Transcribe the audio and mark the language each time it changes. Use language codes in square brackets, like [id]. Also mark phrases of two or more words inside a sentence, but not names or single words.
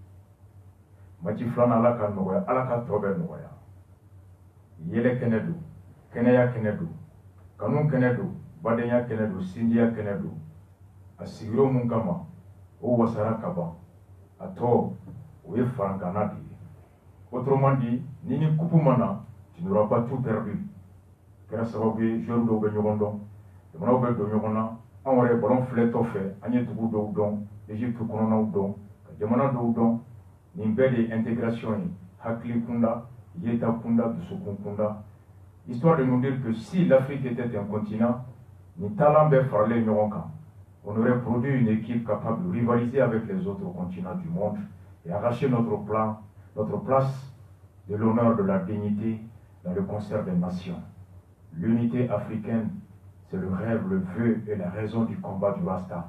[bm] match filanan Ala ka nɔgɔya Ala ka tɔ bɛɛ nɔgɔya yɛlɛ kɛnɛ don kɛnɛya kɛnɛ don kanu kɛnɛ don badenya kɛnɛ don sindiya kɛnɛ don a sigiyɔrɔ mun kama o wasara ka ban a tɔ o ye farankana de ye [fr] autrement dit [bm] ni coupe ma na [fr] tu n'auras pas tout perdu [bm] kɛra sababu ye joueurs dɔw bɛ ɲɔgɔn dɔn jamanaw bɛ don ɲɔgɔn na anw yɛrɛ ballon filɛtɔ fɛ an ye dugu dɔw dɔn Egypte kɔnɔnaw dɔn ka jamana dɔw dɔn nin bɛɛ de ye intégration ye hakili kunda yeta kunda dusukun kunda [fr] histoire de nous dire que si l'Afrique était un continent [bm] ni talent bɛɛ faralen ɲɔgɔn kan [fr] on aurait produit une équipe capable de rivaliser avec les autres continents du monde et arracher notre place de l'honneur, de la dignité dans le concert des nations. L'unité africaine, c'est le rêve, le vœu et la raison du combat du Rasta.